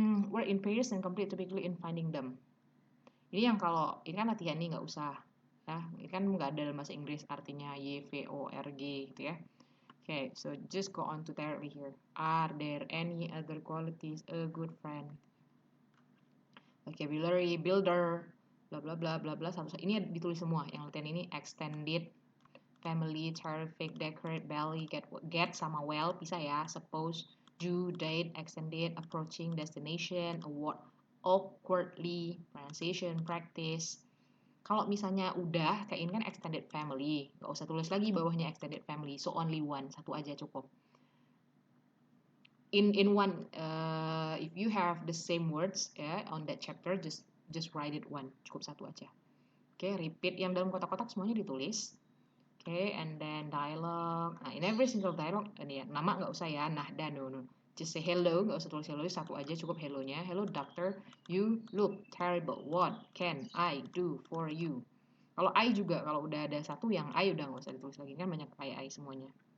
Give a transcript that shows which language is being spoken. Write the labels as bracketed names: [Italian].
[English] Word in pairs and complete typically in finding them. [Indonesian] Ini yang kalau, ini kan latihan nih nggak usah. Ya, ini kan nggak ada dalam bahasa Inggris artinya Y, V, O, R, G gitu ya. [English] Okay, so just go on to directly here. Are there any other qualities a good friend? Vocabulary, builder, bla bla bla bla bla. Ini ditulis semua. [Indonesian] Yang latihan ini extended, family, terrific, decorate, belly, get sama well bisa ya. [English] Suppose, due, date, extended, approaching, destination, award, awkwardly, pronunciation, practice. [Indonesian] Kalau misalnya udah, kayak ini kan extended family, nggak usah tulis lagi bawahnya extended family, [English] so only one, [Indonesian] satu aja cukup. [English] in one, if you have the same words ya on that chapter, just write it one, [Indonesian] cukup satu aja. Oke, repeat yang dalam kotak-kotak semuanya ditulis. [English] Oke, and then dialogue. Nah, in every single dialogue, [Indonesian] ini ya, nama nggak usah ya, [English] nahda, no. Just say hello, [Indonesian] nggak usah tulis hello, satu aja cukup hello-nya. [English] Hello doctor, you look terrible. What can I do for you? [Indonesian] Kalau I juga, kalau udah ada satu yang I udah nggak usah ditulis lagi, kan banyak I semuanya.